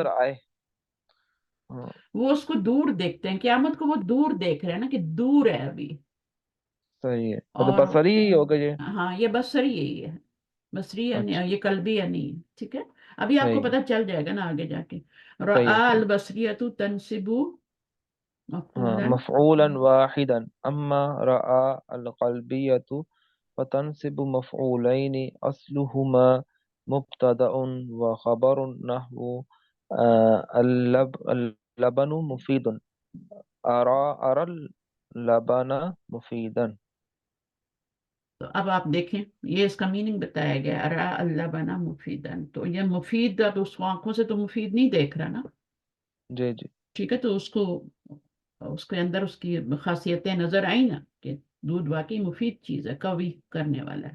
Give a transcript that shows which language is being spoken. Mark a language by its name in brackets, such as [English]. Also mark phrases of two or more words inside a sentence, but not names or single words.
[Urdu] نظر آئے۔ ہاں, وہ اس کو دور دیکھتے ہیں، قیامت کو وہ دور دیکھ رہے ہیں نا، کہ دور ہے ابھی. صحیح ہے، مطلب और بصری ہی ہوگا یہ. ہاں، یہ بصری یہی ہے، بصری ہے نہیں, अच्छा। یہ قلبی ہے نہیں، ٹھیک ہے۔ ابھی آپ کو صحیح ہے. پتا چل جائے گا نا آگے جا کے. صحیح ہے. रआ सही अल है। [Arabic] بصريةٌ تنصبُ [Urdu] हाँ, मफूलन। [Arabic] مفعولًا واحدًا أمّا رأى القلبيةُ فتنصبُ مفعولين أصلهما مبتدأٌ وخبرٌ نحو اللبنُ مفيدٌ أرى أرى اللبنَ مفيدًا. [Urdu] تو اب آپ دیکھیں، یہ اس کا میننگ بتایا گیا, [Arabic] أرى اللبنَ مفيدًا, [Urdu] تو یہ مفید، اب اس کو آنکھوں سے تو مفید نہیں دیکھ رہا نا, جی جی ٹھیک ہے، تو اس کو، اس کے اندر اس کی خاصیتیں نظر آئیں نا، کہ دودھ واقعی مفید چیز ہے، قوی کرنے والا ہے.